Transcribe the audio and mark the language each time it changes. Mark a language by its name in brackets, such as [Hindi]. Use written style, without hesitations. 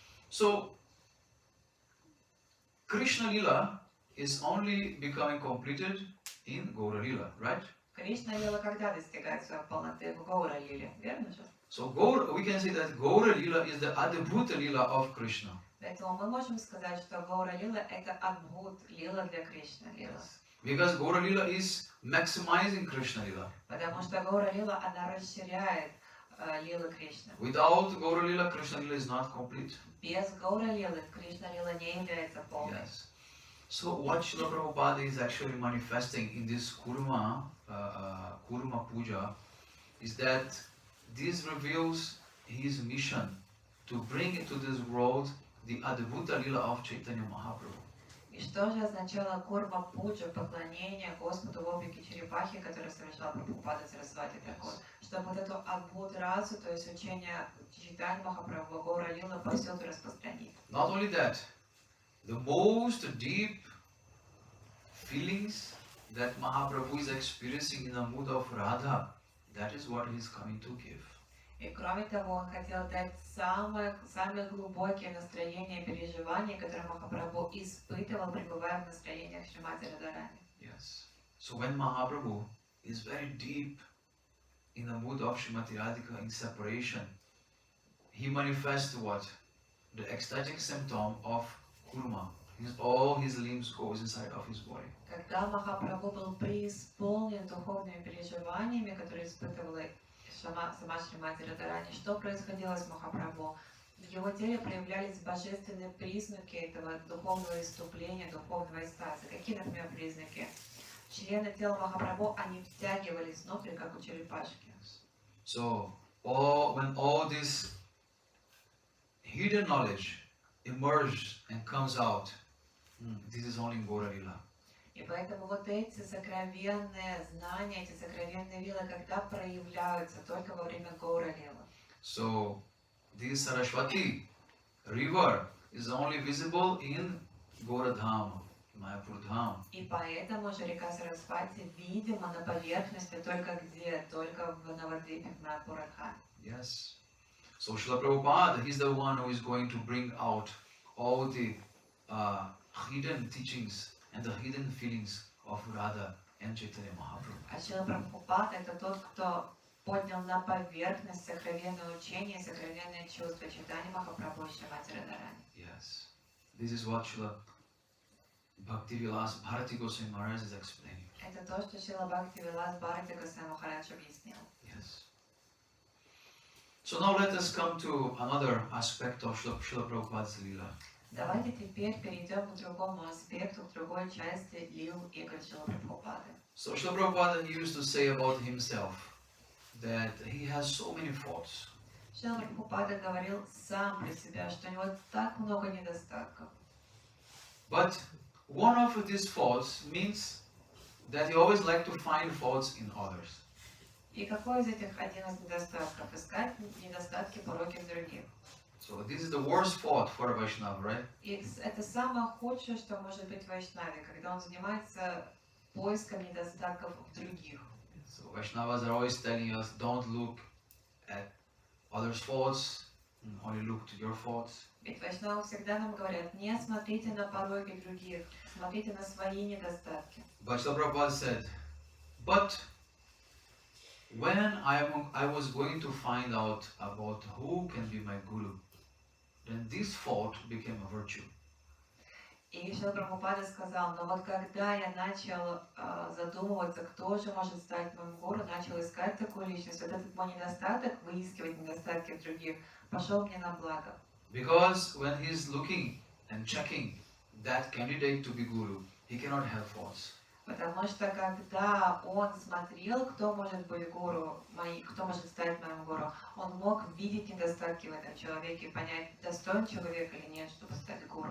[English] So Krishna Lila is only becoming completed in Gaura Lila, right? [Russian] Кришна Лила когда достигает своей полноты в Гаура Лиле, верно же? [English] So we can say that Gaura Lila is the Adibhuta Lila of Krishna. [Russian] Поэтому мы можем сказать, что Гаура Лила это Адбхут Лила для Кришна Лила. [English] Because Gaura Lila is maximizing Krishna Lila. [Russian] Потому что Гаура Лила, она расширяет Лилы Кришны. [English] Without Gaura Lila, Krishna Lila is not complete. [Russian] Без Гаура Лилы Кришна Лила не является полной. [English] Yes. So what Srila Prabhupada is actually manifesting in this Kurma Puja is that this reveals his mission to bring into this world the Adibhuta Lila of Chaitanya Mahaprabhu. [Russian] И что же означало Курма Пуджа, поклонение Господу в облике черепахи, который совершал Прабхупада Сарасвати Тхакур, чтобы вот эту Адбхут расу, то есть учение Чайтаньи Махапрабху Гаура Лила повсюду распространить. [English] Not only that, the most deep feelings that Mahaprabhu is experiencing in the mood of Radha, that is what he is coming to give. [Russian] И кроме того, он хотел дать самые глубокие настроения и переживания, которые Махапрабху испытывал, пребывая в настроениях Шримати Радharani. [English] Yes. So when Mahaprabhu is very deep in the mood of Srimati Radhika in separation, he manifests what? The ecstatic symptom of kurma. All his limbs goes inside of his body. [Russian] Когда Махапрабху был преисполнен духовными переживаниями, которые испытывала сама Шримати Радharani, что происходило с Махапрабху? В его теле проявлялись божественные признаки этого духовного иступления, духовного экстаза. Какие, например, признаки? Члены тела Махапрабху, они втягивались внутрь, как у черепашки. [English] So, when all this hidden knowledge emerges and comes out, this is only in Gaura Lila. [Russian] И поэтому вот эти сокровенные знания, эти сокровенные лилы, когда проявляются только во время Гаура Лила. [English] So, this Saraswati river is only visible in Gaura Dham, Mayapur Dham. [Russian] И поэтому же река Сарасвати видима на поверхности только где? Только в Навадвипе, в Майапурадхаме. [English] Yes. So, Srila Prabhupada, he's the one who is going to bring out all the hidden teachings and the hidden feelings of Radha and Chaitanya Mahaprabhu. [Russian] А Шрила Прабхупада это тот, кто поднял на поверхность сокровенное учение, сокровенные чувства Чайтаньи Махапрабху и Шримати Радharani. [English] Yes. This is what Srila Bhakti Vilas Bharati Goswami Maharaj is explaining. [Russian] Это то, что Шрила Бхакти Вилас Бхарати Госвами Махарадж объяснил. [English] Yes. So now let us come to another aspect of Srila Prabhupada's Leela. [Russian] Давайте теперь перейдем к другому аспекту, к другой части лил игр Шрила Прабхупады. [English] So Srila Prabhupada used to say about himself that he has so many faults. [Russian] Шрила Прабхупада говорил сам про себя, что у него так много недостатков. [English] But one of these faults means that he always liked to find faults in others. [Russian] И какой из этих один из недостатков? Искать недостатки, пороки в других. [English] So this is the worst fault for a Vaishnava, right? [Russian] И это самое худшее, что может быть в Вайшнаве, когда он занимается поиском недостатков в других. [English] So Vaishnavas are always telling us, don't look at others' faults, only look to your faults. [Russian] Ведь Вайшнавы всегда нам говорят, не смотрите на пороки других, смотрите на свои недостатки. [English] But Srila Prabhupada said, but when I was going to find out about who can be my guru, then this fault became a virtue. [Russian] И Шрила Прабхупада сказал, но вот когда я начал задумываться, кто же может стать моим гуру, начал искать такую личность, вот этот мой недостаток, выискивать недостатки в других, пошел мне на благо. [English] Because when he is looking and checking that candidate to be guru, he cannot have faults. [Russian] Потому что когда он смотрел, кто может быть гуру, кто может стать моим гуру, он мог видеть недостатки в этом человеке и понять, достоин человек или нет, чтобы стать гуру.